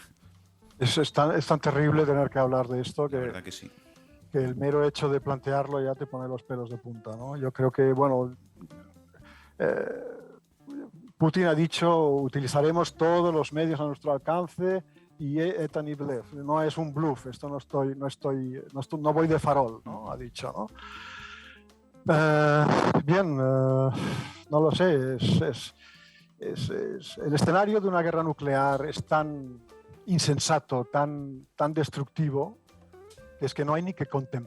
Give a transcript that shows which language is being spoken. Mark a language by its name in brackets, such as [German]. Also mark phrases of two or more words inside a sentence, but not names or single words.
[Spanish] Es tan terrible tener que hablar de esto La verdad que sí. Que el mero hecho de plantearlo ya te pone los pelos de punta, ¿no? Yo creo que, bueno, Putin ha dicho utilizaremos todos los medios a nuestro alcance y [Russian] это не блеф, [Spanish] no es un bluff, esto no voy de farol, ¿no? Ha dicho, ¿no? Bien, no lo sé, el escenario de una guerra nuclear es tan insensato, tan destructivo, es que no hay ni que contemplarlo.